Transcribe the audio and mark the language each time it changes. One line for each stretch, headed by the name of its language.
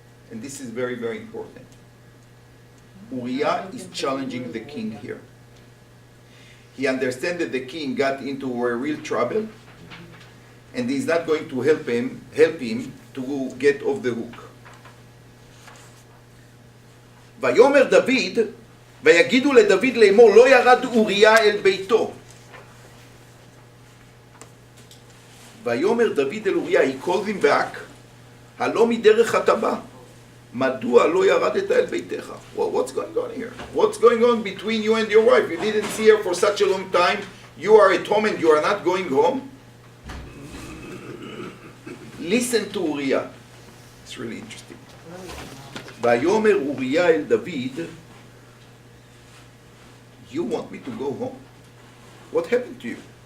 English: And this is very, very important. Uriah is challenging the king here. He understands that the king got into a real trouble, and he's not going to help him to get off the hook.
Hebrew: ויאמר דוד, ויגידו לדוד לאמור, לא ירד אוריה אל ביתו. ויאמר דוד אל אוריה,
English: he called him back,
Hebrew: הלא מדרך אתה בא, מדוע לא ירדת אל ביתך?
English: Well, what's going on here? What's going on between you and your wife? You didn't see her for such a long time, you are at home and you are not going home? Listen to Uriah. It's really interesting.
Hebrew: ויאמר אוריה אל דוד,
English: you want me to go home? What happened to you?